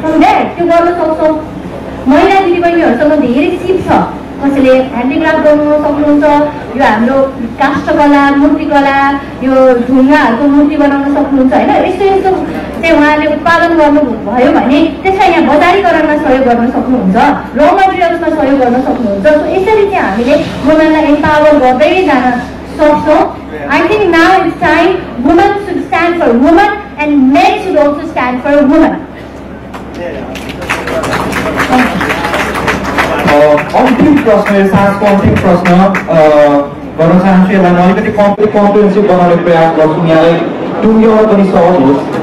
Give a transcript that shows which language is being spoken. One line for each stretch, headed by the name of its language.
Nepali: सम्झे त्यो गर्न सक्छौँ। महिला दिदीबहिनीहरूसँग धेरै सिप छ, कसैले ह्यान्डिक्राफ्ट गर्नु सक्नुहुन्छ, यो हाम्रो काष्ठकला, मूर्तिकला, यो ढुङ्गाहरूको मूर्ति बनाउन सक्नुहुन्छ होइन। यस्तो यस्तो चाहिँ उहाँले उत्पादन गर्नुभयो भने त्यसलाई यहाँ बजारीकरणमा सहयोग गर्न सक्नुहुन्छ, र मटेरियल्समा सहयोग गर्न सक्नुहुन्छ। सो यसरी चाहिँ हामीले वुमेनलाई एम्पावर गर्दै जान सक्छौँ।
English: I think now it's time women should stand for women and men should also stand for women.
Nepali: अन्तिम प्रश्न, साँझको अन्तिम प्रश्न गर्न चाहन्छु। यसलाई म अलिकति कम्प्रिहेन्सिभ बनाउने प्रयास गर्छु, यहाँलाई टुङ्ग्याउन पनि सहज होस्।